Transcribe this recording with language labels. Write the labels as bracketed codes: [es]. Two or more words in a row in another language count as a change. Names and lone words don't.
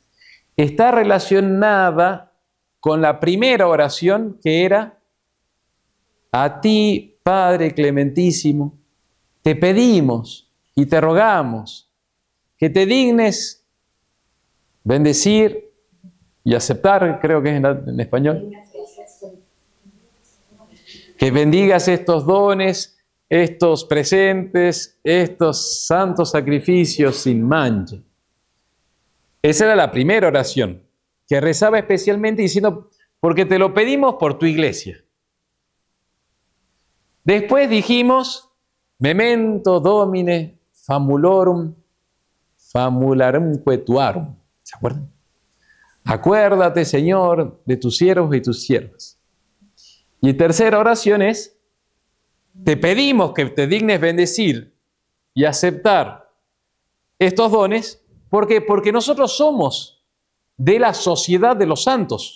[es] está relacionada con la primera oración, que era: a ti, Padre clementísimo, te pedimos y te rogamos que te dignes bendecir y aceptar, creo que es en español, que bendigas estos dones estos presentes, estos santos sacrificios sin mancha. Esa era la primera oración, que rezaba especialmente diciendo, porque te lo pedimos por tu iglesia. Después dijimos, [la] memento domine famularum tuarum. [es] ¿Se acuerdan? Acuérdate, Señor, de tus siervos y tus siervas. Y tercera oración es, te pedimos que te dignes bendecir y aceptar estos dones. ¿Por qué? Porque nosotros somos de la sociedad de los santos.